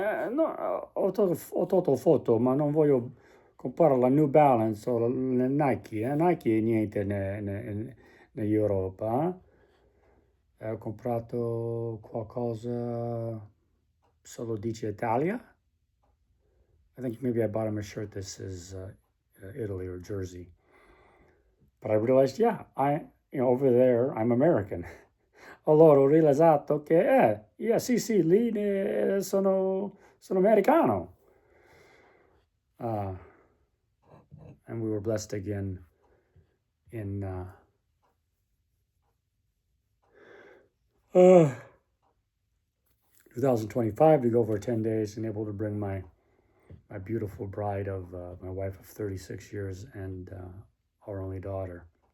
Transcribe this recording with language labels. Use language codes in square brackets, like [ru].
[it] No, ho tolto foto, ma non voglio comprare la New Balance o la Nike. Nike è niente in Europa. Ho comprato qualcosa, solo dice Italia. [en] I think maybe I bought him a shirt that says Italy or Jersey. But I realized, yeah, over there, I'm American. [it] Allora ho realizzato che, sì, lì sono americano. [en] And we were blessed again in 2025 to go for 10 days and able to bring my beautiful bride of my wife of 36 years and our only daughter.